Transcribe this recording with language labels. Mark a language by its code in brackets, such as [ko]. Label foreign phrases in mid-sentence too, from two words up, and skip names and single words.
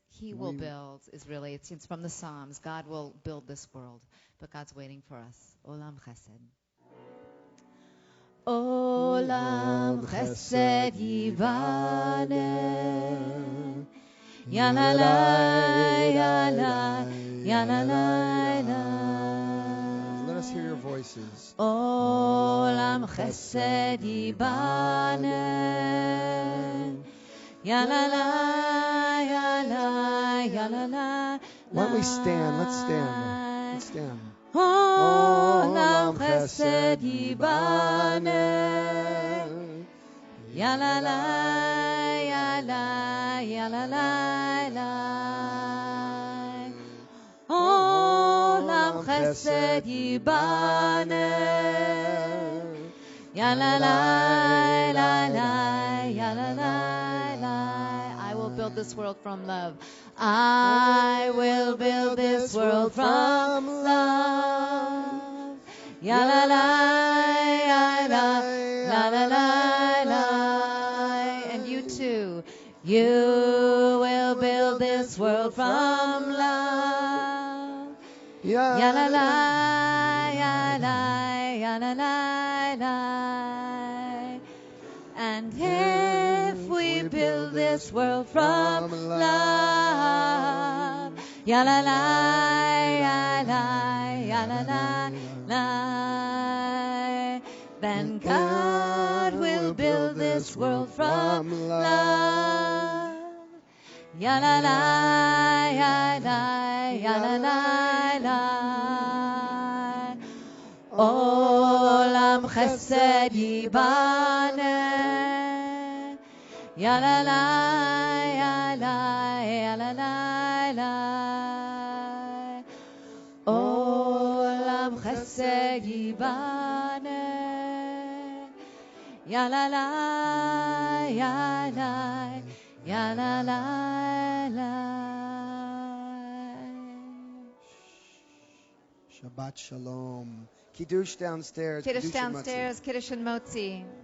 [en] He will build, it's from the Psalms. God will build this world. But God's waiting for us. [he] עולם חסד. עולם חסד יבנה. Ya la la, ya la, ya la la la. [en] Let us hear your voices. [he] עולם חסד יבנה. Ya la la, ya la, ya la la. [en] Why don't we stand? Let's stand. Let's stand. [he] עולם חסד יבנה. Ya la la, ya la, ya la la la. עולם חסד יבנה. Ya la la, la la, ya la la la. [en] I will build this world from love. I will build this world from love. Ya la la, ya la, la la la la. And you too. You will build this world from love. Ya la la, ya la, ya la la la. And if we build this world from love, ya la la, ya la, ya la la la, then God will build this world from love. Ya la la, ya la, ya la la la. [he] עולם חסד יבנה. Ya la la, ya la, ya la la la. עולם חסד חסד יבנה. Ya la la, ya la, ya la la la. שבת שלום. [en] Kiddush downstairs. Kiddush and Motzi. downstairs, Kiddush and Motzi.